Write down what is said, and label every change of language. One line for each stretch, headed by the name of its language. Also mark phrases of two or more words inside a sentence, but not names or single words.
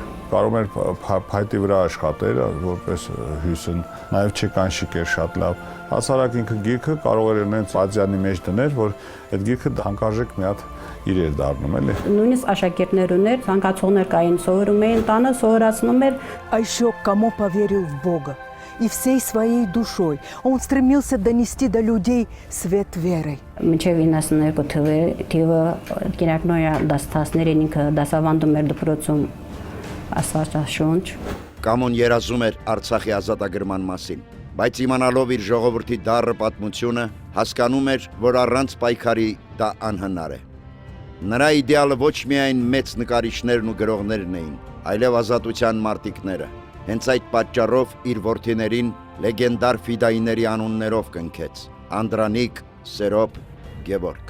Armenian: Կարող էր փայտի վրա աշխատել, որպես հյուսն, նաև չեկանշիկ էր շատ լավ։ Հասարակ ինքը գիրքը կարող էր նենց Ադյանի մեջ դնել, որ այդ գիրքը հանկարժեք մի հատ իր էր դառնում, էլի։ Նույնիսկ աշակերտներ ուներ, ցանկացողներ կային, սովորում էին տանը, սովորացնում էր։
Russian: А еще Камо поверил в Бога. И всей своей душой он стремился донести до людей свет верой.
Armenian: Մինչև 92 թիվը կիրակնոյա դասթասներին ինքը դասավանդում էր դպրոցում Աստվածաշունչ։ Կամոն երազում էր Արցախի ազատագրման մասին, բայց իմանալով իր ժողովրդի դառը պատմությունը, հասկանում էր, որ առանց պայքարի դա անհնար է։ Նրա իդեալը ոչ միայն մեծ նկարիչներն ու գրողներն էին, այլև ազատության մարտիկները։ Հենց այդ պատճառով իր որդիներին լեգենդար ֆիդայիների անուններով կնքեց՝ Անդրանիկ, Սերոբ, Գևորգ։